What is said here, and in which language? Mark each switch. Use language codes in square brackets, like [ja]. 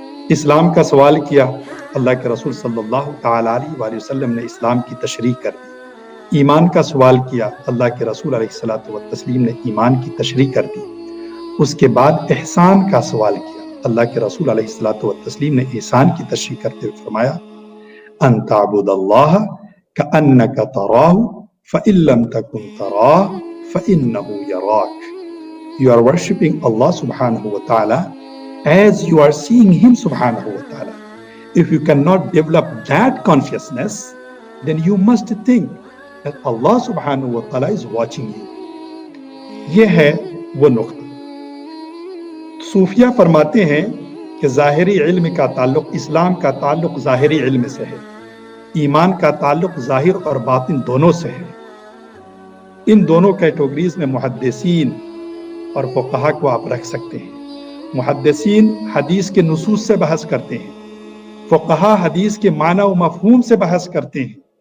[ur] اسلام کا سوال کیا، اللہ کے رسول صلی اللہ تعالی علیہ وآلہ وسلم نے اسلام کی تشریح کر دی۔ ایمان کا سوال کیا، اللہ کے رسول علیہ الصلوۃ والتسلیم نے ایمان کی تشریح کر دی۔ اس کے بعد احسان کا سوال کیا، اللہ کے رسول علیہ الصلوۃ والتسلیم نے احسان کی تشریح کرتے ہوئے فرمایا [ar] ان تعبد اللہ کأنک تراہ فإن لم تکن تراہ فإنہ یراک۔ [en] You are worshipping Allah subhanahu wa ta'ala as you are seeing Him subhanahu wa ta'ala. If you cannot develop that consciousness, then you must think that Allah subhanahu wa ta'ala is watching you. [ur] یہ ہے وہ نقطہ۔ صوفیہ فرماتے ہیں کہ ظاہری علم کا تعلق، اسلام کا تعلق ظاہری علم سے ہے، ایمان کا تعلق ظاہر اور باطن دونوں سے ہے۔ ان دونوں کیٹیگریز میں محدثین اور فقہا کو آپ رکھ سکتے ہیں۔ محدثین حدیث کے نصوص سے بحث کرتے ہیں، فقہا حدیث کے معنی و مفہوم سے بحث کرتے ہیں،